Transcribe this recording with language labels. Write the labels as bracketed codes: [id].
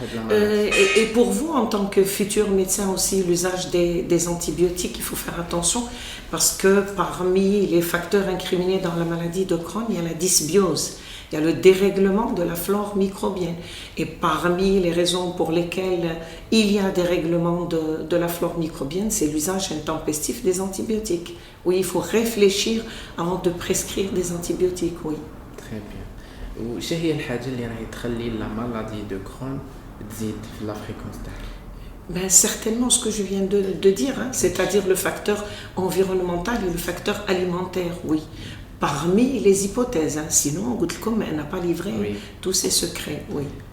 [fr] Et pour vous, en tant que futur médecin aussi, l'usage des antibiotiques, il faut faire attention parce que parmi les facteurs incriminés dans la maladie de Crohn, il y a la dysbiose. Il y a le dérèglement de la flore microbienne. Et parmi les raisons pour lesquelles il y a dérèglement de la flore microbienne, c'est l'usage intempestif des antibiotiques. Oui, il faut réfléchir avant de prescrire des antibiotiques, oui. Très bien. [ar] وش هي الحاجة اللي راهي تخلي [fr] la maladie de Crohn [ar] تزيد في [fr] la fréquence [ar] تاعها؟ [fr] Certainement ce que je viens de dire, hein, c'est-à-dire le facteur environnemental et le facteur alimentaire, oui. Parmi les hypothèses, hein. Sinon, comme elle n'a pas livré tous ses secrets, oui.